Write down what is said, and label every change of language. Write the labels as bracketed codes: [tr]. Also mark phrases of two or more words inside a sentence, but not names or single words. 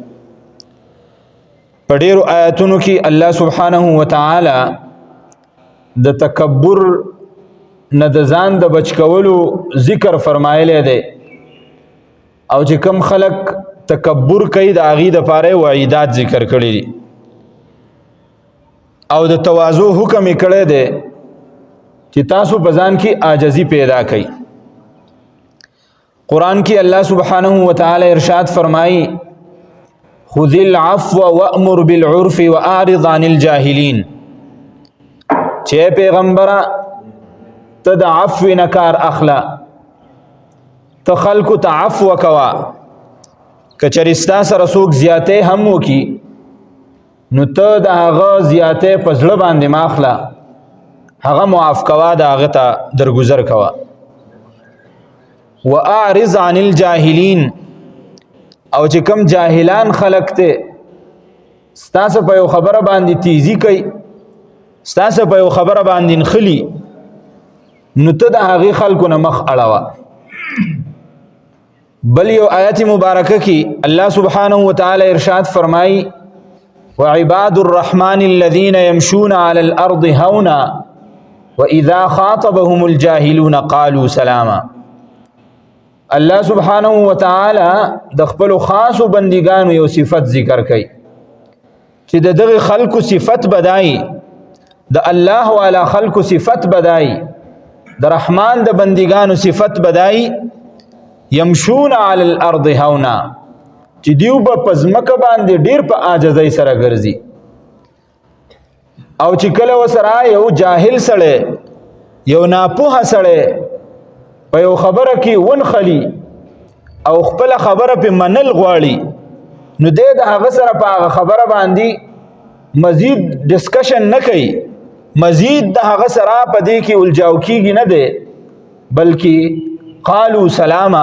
[ps] په ډېرو آیاتونو کې [ar] الله سبحانه و تعالی [ps] د تکبر نه د ځان د بچ کولو ذکر فرمایلی دی او چې کم خلق تکبر کوي د هغې دپاره وعیدات ذکر کړي دي او د تواضع حکم یې کړی دی چې تاسو په ځان کې عاجزي پیدا کړئ. قرآن کې [ar] الله سبحانه و تعالی [ps] ارشاد فرمایي [ar] خذ العفو وأمر بالعرف وأعرض عن الجاهلين. [ps] چې پیغمبره ته د عفو نه کار اخله، ته خلکو ته عفو کوا. که چېرې ستا سره څوک زیاتې هم وکړي نو ته د هغه زیاتې په زړه باندې مه اخله، هغه معاف کوا، د هغه ته درګذر کوا. [ar] وأعرض عن الجاهلين، [ps] او چې کم جاهلان خلق ته ستاسو په یو خبره باندې تیزی کوي، ستاسو په یو خبره باندې نخلی، نو ته د هغې خلکو نه مخ اړوه. بل یو آیت مبارکه کې [ar] الله سبحانه و تعالی [ps] ارشاد فرمایي [ar] وعباد الرحمن الذين يمشون على الأرض هونا وإذا خاطبهم الجاهلون قالوا سلاما. الله سبحانه و تعالی [ps] د خپل خاصو بندګانو یو صفت ذکر کوي چې د دغه خلقو صفت بدای، د الله والا خلقو صفت بدای، د رحمان د بندګانو صفت بدای. [ar] يمشون على الارض هونا، [ps] چې دیو په ځمکه باندې ډیر په عاجزۍ سره ګرځي. او چې کله وسره یو جاهل سړی، یو ناپوهه سړی په یو خبره کې ونخلی او خپل خبره په منل غواړي، نو دی د هغه سره په هغه خبره باندې مزید ډسکشن نه کوي، مزید د هغه سره په دې کې الجاو کیږي نه دی، بلکې [ar] قالو سلاما.